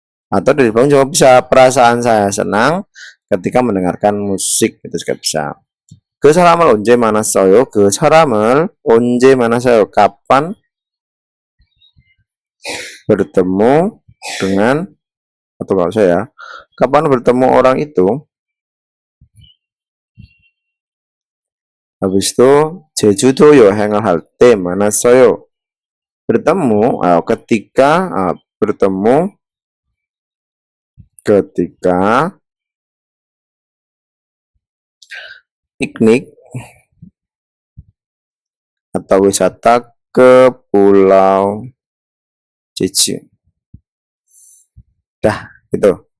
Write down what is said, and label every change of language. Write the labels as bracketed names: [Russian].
[Indonesian] Atau dari bawah juga bisa, perasaan saya senang ketika mendengarkan musik, itu juga bisa. [Korean] 그 사람을 언제 만났어요? 그 사람을 언제 만났어요? [Indonesian] kapan bertemu dengan, atau kalau saya, kapan bertemu orang itu? habis itu [Korean] 제주도 여행을 할 때 만났어요. [Indonesian] bertemu ketika bertemu ketika piknik atau wisata ke Pulau Jeju. Dah, itu.